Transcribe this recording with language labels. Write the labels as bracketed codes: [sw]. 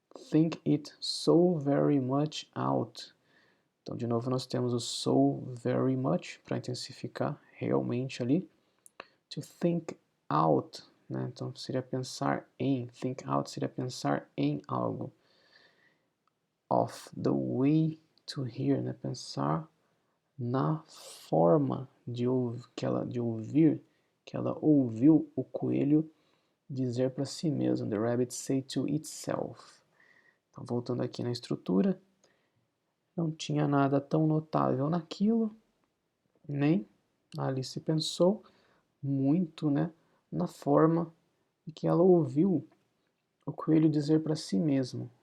[en] Think it so very much out. [pt] Então, de novo, nós temos o so very much para intensificar realmente ali. To think out, né? Então, seria pensar em. Think out seria pensar em algo. [en] Of the way to hear, [pt] né? Pensar na forma de ouvir, que ela ouviu o coelho dizer para si mesmo. [en] The rabbit say to itself. [pt] Então, voltando aqui na estrutura, não tinha nada tão notável naquilo, nem a Alice pensou muito, né, na forma que ela ouviu o coelho dizer para si mesmo.